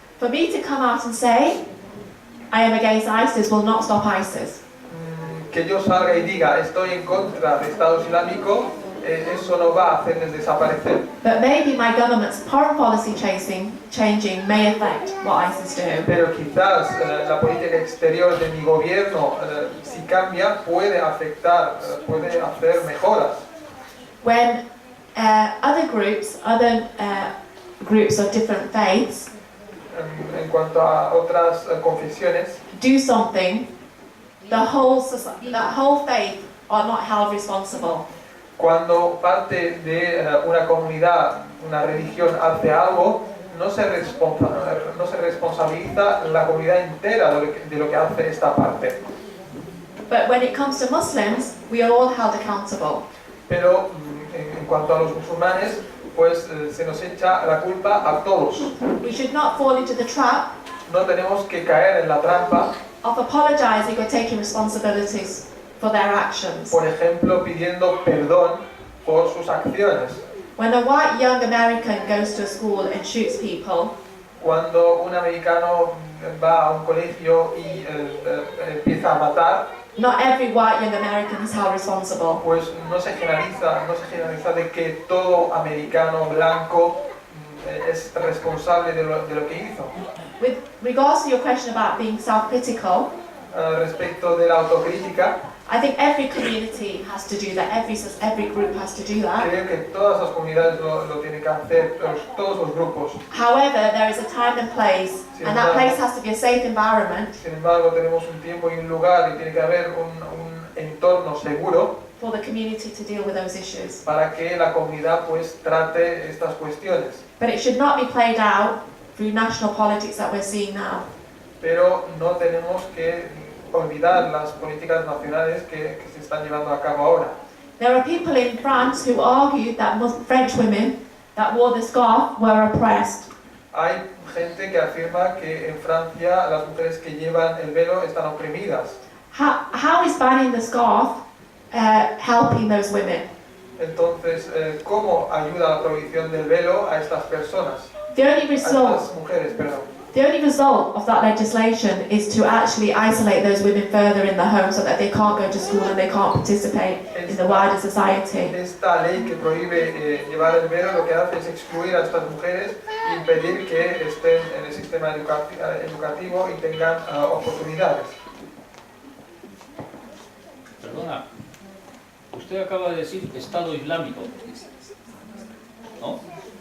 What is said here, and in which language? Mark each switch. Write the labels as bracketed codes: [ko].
[en] For me to come out and say I am against ISIS will not stop ISIS. [es] Que yo salga y diga estoy en contra de Estado Islámico, eso no va a hacerles desaparecer. [en] But maybe my government's foreign policy changing may affect what ISIS do. [es] Pero quizás la política exterior de mi gobierno, si cambia, puede afectar, puede hacer mejoras. [en] When other groups of different faiths [es] En cuanto a otras confesiones, [en] do something, the whole faith are not held responsible. [es] cuando parte de una comunidad, una religión hace algo, no se responsabiliza la comunidad entera de lo que hace esta parte. [en] But when it comes to Muslims, we are all held accountable. [es] Pero en cuanto a los musulmanes, pues se nos echa la culpa a todos. [en] We should not fall into the trap [es] No tenemos que caer en la trampa, [en] of apologizing or taking responsibilities for their actions. [es] por ejemplo, pidiendo perdón por sus acciones. [en] When a white young American goes to a school and shoots people, [es] Cuando un americano va a un colegio y empieza a matar, [en] not every white young American is held responsible. [es] pues no se generaliza de que todo americano blanco es responsable de lo que hizo. [en] With regards to your question about being self-critical, [es] Respecto de la autocrítica, [en] I think every community has to do that, every group has to do that. [es] creo que todas las comunidades lo tienen que hacer, todos los grupos. [en] However, there is a time and place, and that place has to be a safe environment [es] Sin embargo, tenemos un tiempo y un lugar y tiene que haber un entorno seguro [en] for the community to deal with those issues. [es] para que la comunidad pues trate estas cuestiones. [en] But it should not be played out through national politics that we're seeing now. [es] Pero no tenemos que olvidar las políticas nacionales que se están llevando a cabo ahora. [en] There are people in France who argue that French women that wore the scarf were oppressed. [es] Hay gente que afirma que en Francia las mujeres que llevan el velo están oprimidas. [en] How is banning the scarf helping those women? [es] Entonces, ¿cómo ayuda la prohibición del velo a estas personas? [en] The only [es] A [en] result, [es] estas mujeres, perdón. [en] The only result of that legislation is to actually isolate those women further in the home so that they can't go to school and they can't participate in the wider society. [es] Esta ley que prohíbe llevar el velo lo que hace es excluir a estas mujeres e impedir que estén en el sistema educativo y tengan oportunidades. Perdona, usted acaba de decir Estado Islámico, ¿no?